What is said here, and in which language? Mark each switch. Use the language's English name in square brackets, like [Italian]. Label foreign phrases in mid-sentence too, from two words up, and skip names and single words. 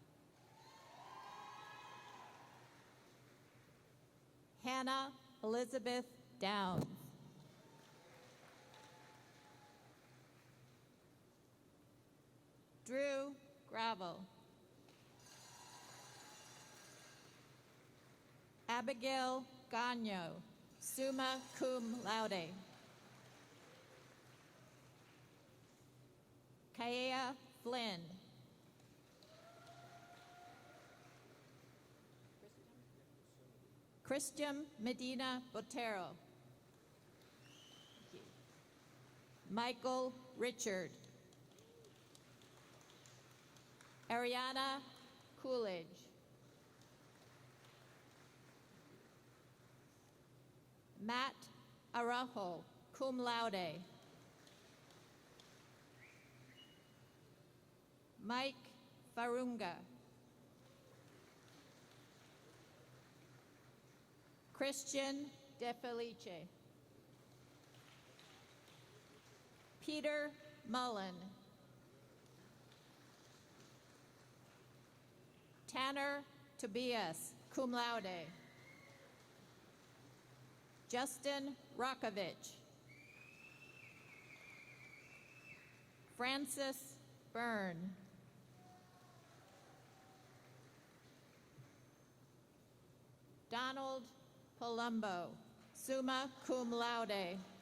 [English] Hannah Elizabeth Downs. Drew Gravel. Abigail Gagno, [Latin] summa cum laude. [English] Kaya Flynn. Christian Medina Botero. Michael Richard. Ariana Coolidge. Matt Araujo, [Latin] cum laude. [English] Mike Farunga. Christian De Felice. Peter Mullen. Tanner Tobias, [Latin] cum laude. [English] Justin Rokovich. Francis Byrne. Donald Palumbo, [Latin] summa cum laude.